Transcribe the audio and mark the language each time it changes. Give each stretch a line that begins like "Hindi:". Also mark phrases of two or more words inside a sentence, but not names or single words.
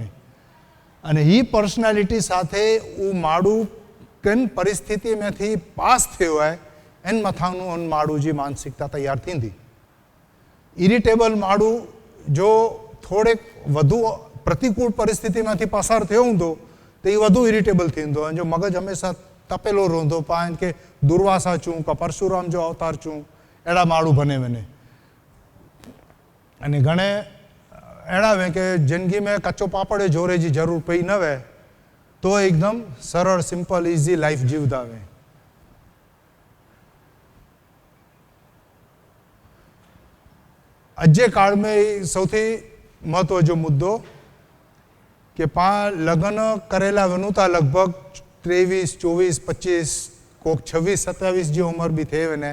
Kachhi: अने ही पर्सनालिटी साथे उ माड़ू कन परिस्थिति में थी पास थयो है एन मथानु उन माड़ू जी मानसिकता तैयार थींदी. इरिटेबल माड़ू जो थोड़े वधु प्रतिकूल परिस्थिति में थी पसार थयो हुंदो तो ये वधु इरिटेबल थींदो. जो मगज हमेशा तपेलो रोंदो पाण के दुर्वासा चूं का परशुराम जो अवतार चूं एड़ा माड़ू बने वने. अने घणे एड़ा वे के जिंदगी में कच्चो पापड़े जोरे जी जरूर पई न वे तो एकदम सरल
English: simple easy life
Kachhi: जीवदा वे. अजे काल में सौथी महत्व जो मुद्दो कि लग्न करेला वनुता लगभग 23, 24, 25 कोक 26, 27 जी उम्र भी थे वने.